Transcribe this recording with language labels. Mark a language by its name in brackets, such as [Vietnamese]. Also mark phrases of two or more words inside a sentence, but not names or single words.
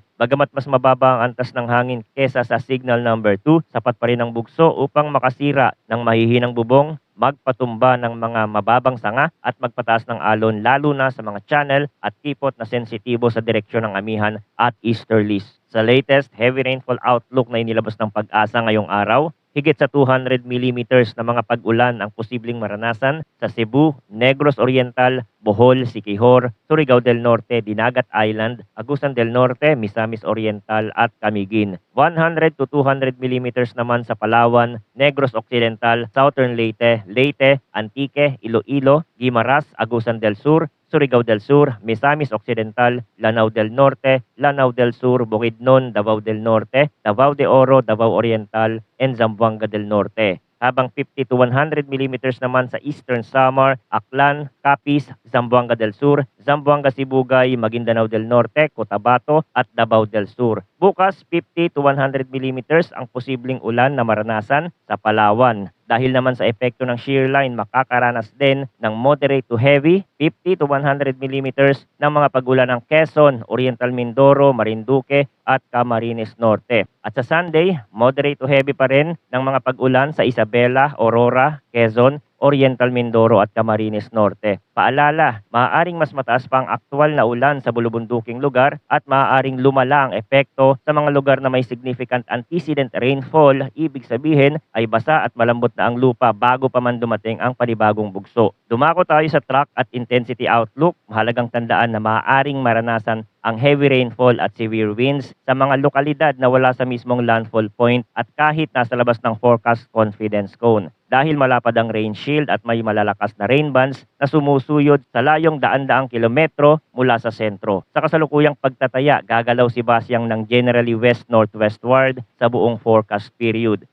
[Filipino] Bagamat mas mababa ang antas ng hangin kesa sa [English] signal number 2, [Filipino] sapat pa rin ang bugso upang makasira ng mahihinang bubong, magpatumba ng mga mababang sanga at magpataas ng alon lalo na sa mga channel at kipot na sensitibo sa direksyon ng amihan at easterlies. Sa [English] latest heavy rainfall outlook [Filipino] na inilabas ng Pag-asa ngayong araw, higit sa 200 millimeters na mga pag-ulan ang posibleng maranasan sa Cebu, Negros Oriental, Bohol, Siquijor, Surigao del Norte, Dinagat Island, Agusan del Norte, Misamis Oriental at Camiguin. [English] 100 to 200 millimeters [Filipino] naman sa Palawan, Negros Occidental, Southern Leyte, Leyte, Antique, Iloilo, Guimaras, Agusan del Sur, Surigao del Sur, Misamis Occidental, Lanao del Norte, Lanao del Sur, Bukidnon, Davao del Norte, Davao de Oro, Davao Oriental, and Zamboanga del Norte. Habang [English] 50 to 100 millimeters [Filipino] naman sa Eastern Samar, Aklan, Capiz, Zamboanga del Sur, Zamboanga Sibugay, Maguindanao del Norte, Cotabato at Davao del Sur. Bukas, [English] 50 to 100 millimeters [Filipino] ang posibleng ulan na maranasan sa Palawan. Dahil naman sa epekto ng shear line, makakaranas din ng [English] moderate to heavy, 50 to 100 millimeters [Filipino] ng mga pag-ulan ng Quezon, Oriental Mindoro, Marinduque at Camarines Norte. At sa Sunday, [English] moderate to heavy [Filipino] pa rin ng mga pag-ulan sa Isabela, Aurora, Quezon, Oriental Mindoro at Camarines Norte. Paalala, maaaring mas mataas pa ang aktwal na ulan sa bulubunduking lugar at maaaring lumala ang epekto sa mga lugar na may [English] significant antecedent rainfall. [Filipino] Ibig sabihin ay basa at malambot na ang lupa bago pa man dumating ang panibagong bugso. Dumako tayo sa track at [English] intensity outlook. [Filipino] Mahalagang tandaan na maaaring maranasan ang [English] heavy rainfall [Filipino] at [English] severe winds [Filipino] sa mga lokalidad na wala sa mismong [English] landfall point [Filipino] at kahit nasa labas ng [English] forecast confidence cone. [Filipino] Dahil malapad ang [English] rain shield [Filipino] at may malalakas na [English] rain bands [Filipino] na sumusuyod sa layong daan-daang kilometro mula sa sentro. Sa kasalukuyang pagtataya, gagalaw si Basyang ng [English] generally west-northwestward [Filipino] sa buong [English] forecast period.